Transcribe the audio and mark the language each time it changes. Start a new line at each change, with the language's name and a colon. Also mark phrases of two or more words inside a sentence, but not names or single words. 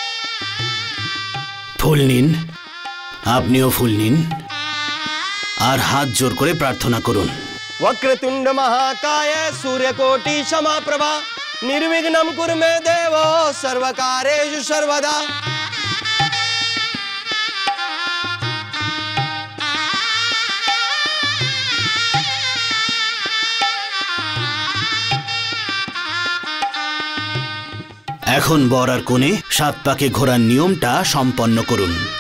Bangla: ফুল নিন, আপনিও ফুল নিন, আর হাত জোর করে প্রার্থনা করুন।
Sanskrit: वक्रतुण्ड महाकाय सूर्यकोटि समाप्रभा निर्विघ्नं कुरु मे देव सर्वकार्येषु सर्वदा।
Bangla: এখন বর আর কনে 7 পাকে ঘোরার নিয়মটা সম্পন্ন করুন।